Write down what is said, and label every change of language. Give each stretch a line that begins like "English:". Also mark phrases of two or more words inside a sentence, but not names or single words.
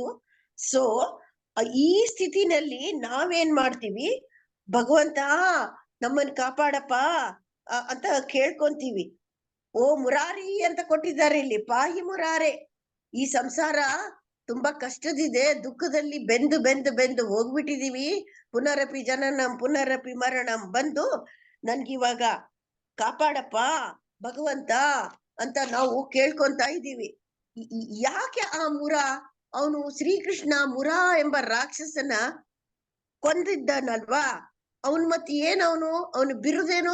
Kannada: ಸೊ ಈ ಸ್ಥಿತಿನಲ್ಲಿ ನಾವೇನ್ ಮಾಡ್ತೀವಿ? ಭಗವಂತ ನಮ್ಮನ್ ಕಾಪಾಡಪ್ಪ ಅಂತ ಕೇಳ್ಕೊಂತೀವಿ. ಓ ಮುರಾರಿ ಅಂತ ಕೊಟ್ಟಿದ್ದಾರೆ ಇಲ್ಲಿ,
Sanskrit: ಪಾಹಿ ಮುರಾರೆ.
Kannada: ಈ ಸಂಸಾರ ತುಂಬಾ ಕಷ್ಟದಿದೆ, ದುಃಖದಲ್ಲಿ ಬೆಂದು ಹೋಗ್ಬಿಟ್ಟಿದೀವಿ.
Sanskrit: ಪುನರಪಿ ಜನನಂ ಪುನರಪಿ ಮರಣಂ
Kannada: ಬಂದು ನನ್ಗಿವಾಗ ಕಾಪಾಡಪ್ಪ ಭಗವಂತ ಅಂತ ನಾವು ಕೇಳ್ಕೊಂತ ಇದ್ದೀವಿ. ಯಾಕೆ ಆ ಅವನು ಶ್ರೀಕೃಷ್ಣ ಮುರಾ ಎಂಬ ರಾಕ್ಷಸನ ಕೊಂದಿದ್ದಾನಲ್ವಾ? ಅವನ್ ಮತ್ತೆ ಅವನು ಬಿರುದೇನೋ?